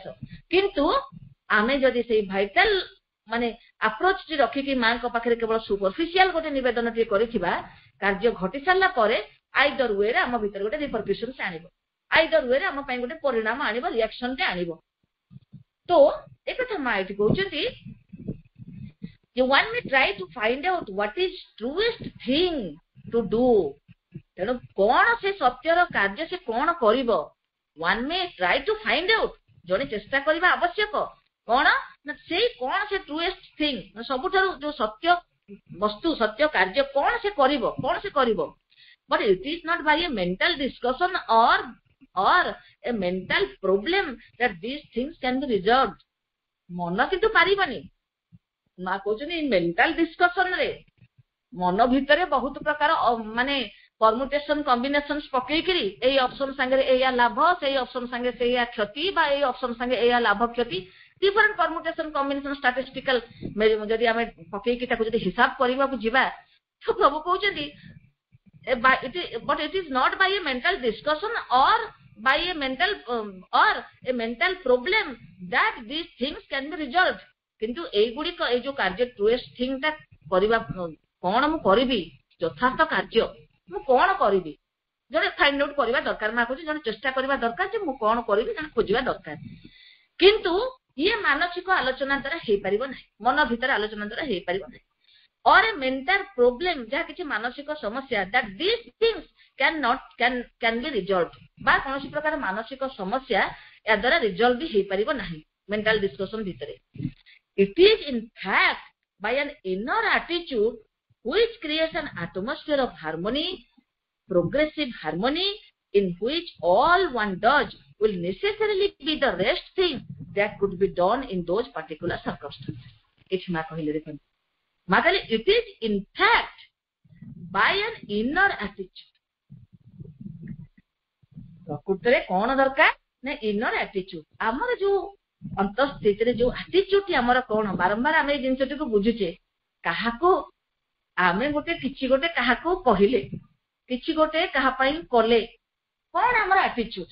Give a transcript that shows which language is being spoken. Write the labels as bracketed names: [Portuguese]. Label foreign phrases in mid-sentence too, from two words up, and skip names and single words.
[Odia] କିନ୍ତୁ ଆମେ ଯଦି ସେଇ ଭାଇଟାଲ ମାନେ ଆପ୍ରୋଚ ଟି ରଖିକି ମାଙ୍କ ପାଖରେ କେବଳ ସୁପରଫିସିଆଲ ଗୋଟେ ନିବେଦନ ଟିକେ କରିଥିବା, କାର୍ଯ୍ୟ ଘଟି ସାରିଲା ପରେ [English] either wayre [Odia] ଆମ ଭିତରେ ଗୋଟେ ରିପରକ୍ୟୁସନ ଆଣିବ, [English] either wayre [Odia] ଆମ ପାଇଁ ଗୋଟେ ପରିଣାମ ଆଣିବ, ରିଆକ୍ସନ ଟେ ଆଣିବ। ତ ଏକଥା ମା ଏଠି କହୁଛନ୍ତି ଯେ [English] one may try to find out what is truest thing to do। [Odia] ତେଣୁ କଣ ସେ ସତ୍ୟର କାର୍ଯ୍ୟ ସେ କଣ କରିବ, [English] one may try to find out, [Odia] ଜଣେ ଚେଷ୍ଟା କରିବା ଆବଶ୍ୟକ। କଣ ନା ସେଇ କଣ ସେ [English] truest thing, [Odia] ସବୁଠାରୁ ଯୋଉ ସତ୍ୟ ବସ୍ତୁ, ସତ୍ୟ କାର୍ଯ୍ୟ କଣ ସେ କରିବ। [English] But it is not by a mental discussion or a mental problem that these things can be resolved। [Odia] ମନ କିନ୍ତୁ ପାରିବନି। ମା କହୁଛନ୍ତି [English] mental discussion [Odia] ରେ ମନ ଭିତରେ ବହୁତ ପ୍ରକାର ମାନେ [English] permutation combination [Odia] ପକେଇକିରି ଏଇ ଅପସନ ସାଙ୍ଗରେ ଏଇଆ ଲାଭ, ସେଇ ଅପସନ ସାଙ୍ଗରେ ସେଇଆ କ୍ଷତି, ବା ଏଇ ଅପସନ ସାଙ୍ଗେ ଏଇଆ ଲାଭ କ୍ଷତି, [English] different permutation combination statistical [Odia] ଯଦି ଆମେ ପକେଇକି ତାକୁ ଯଦି ହିସାବ କରିବାକୁ ଯିବା, ତ ପ୍ରଭୁ କହୁଛନ୍ତି [English] but it is not by a mental discussion or by a mental problem that these things can be resolved। [Odia] କିନ୍ତୁ এইଗୁଡିକ ଏଇ ଯୋଉ କାର୍ଯ୍ୟ [English] truest thing [Odia] ଟା କରିବା, କଣ ମୁଁ କରିବି, ଯଥାର୍ଥ କାର୍ଯ୍ୟ ମୁଁ କଣ କରିବି, ଜଣେ [English] find out [Odia] କରିବା ଦରକାର। ମା କହୁଛି ଜଣେ ଚେଷ୍ଟା କରିବା ଦରକାର ଯେ ମୁଁ କଣ କରିବି, ଜଣେ ଖୋଜିବା ଦରକାର। କିନ୍ତୁ ଇଏ ମାନସିକ ଆଲୋଚନା ଦ୍ୱାରା ହେଇପାରିବ ନାହିଁ, ମନ ଭିତରେ ଆଲୋଚନା ଦ୍ୱାରା ହେଇପାରିବ ନାହିଁ। [English] or a mental problem, [Odia] ଯାହା କିଛି ମାନସିକ ସମସ୍ୟା, [English] that these things can be resolved, [Odia] ବା କୌଣସି ପ୍ରକାର ମାନସିକ ସମସ୍ୟା ଏହା ଦ୍ୱାରା ରିଜଲ୍ଭ ବି ହେଇପାରିବ ନାହିଁ [English] mental discussion [Odia] ଭିତରେ। [English] It is in fact by an inner attitude which creates an atmosphere of harmony, progressive harmony, in which all one does will necessarily be the rest thing that could be done in those particular circumstances। [Odia] ଏଠି ମା କହିଲେ, ଦେଖନ୍ତୁ ମା କହିଲେ [English] it is in fact by an inner attitude। [Odia] ପ୍ରକୃତରେ କଣ ଦରକାର ନା [English] inner attitude, [Odia] ଆମର ଯୋଉ ଅନ୍ତଃସ୍ଥିତିରେ ଯୋଉ ଆଟିଚ୍ୟୁଡ ଆମର କଣ, ବାରମ୍ବାର ଆମେ ଏଇ ଜିନିଷଟିକୁ ବୁଝୁଛେ। କାହାକୁ ଆମେ କିଛି ଗୋଟେ କାହାକୁ କହିଲେ, କିଛି ଗୋଟେ କାହା ପାଇଁ କଲେ, କଣ ଆମର ଆଟିଚ୍ୟୁଡ?